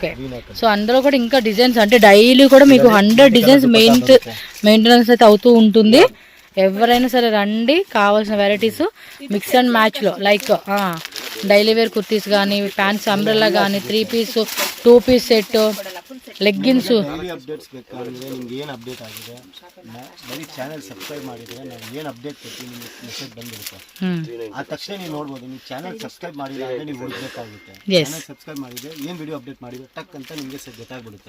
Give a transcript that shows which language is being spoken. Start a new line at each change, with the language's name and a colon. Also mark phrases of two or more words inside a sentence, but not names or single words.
Telugu: సో అందులో కూడా ఇంకా డిజైన్స్, అంటే డైలీ కూడా మీకు 100
English: designs maintenance
Telugu: అయితే అవుతూ ఉంటుంది. ఎవరైనా సరే రండి, కావాల్సిన వెరైటీస్
English: mix and match, like daily wear kurtis
Telugu: కానీ,
English: pants umbrella
Telugu: కానీ, 3
English: piece 2 piece set, leggings.
Kannada: ಅಪ್ಡೇಟ್ಸ್ ಬೇಕಾದ್ರೆ ನಿಮ್ಗೆ ಏನು ಅಪ್ಡೇಟ್ ಆಗಿದೆ ಬರೀ
English: channel subscribe
Kannada: ಮಾಡಿದ್ರೆ ನಾವು ಏನು ಅಪ್ಡೇಟ್ ಕೊಡ್ತೀವಿ ನಿಮಗೆ ಮೆಸೇಜ್ ಬಂದಿರುತ್ತೆ. ಆ ತಕ್ಷಣ ನೀವು ನೋಡ್ಬೋದು. ನೀವು
English: channel subscribe
Kannada: ಮಾಡಿದ್ರೆ ಅಂದರೆ ನೀವು ಹುಡುಕಬೇಕಾಗುತ್ತೆ.
English: channel subscribe
Kannada: ಮಾಡಿದ್ರೆ ಏನು
English: video update
Kannada: ಮಾಡಿದ್ರೆ ಟಕ್ ಅಂತ ನಿಮಗೆ ಗೊತ್ತಾಗ್ಬಿಡುತ್ತೆ.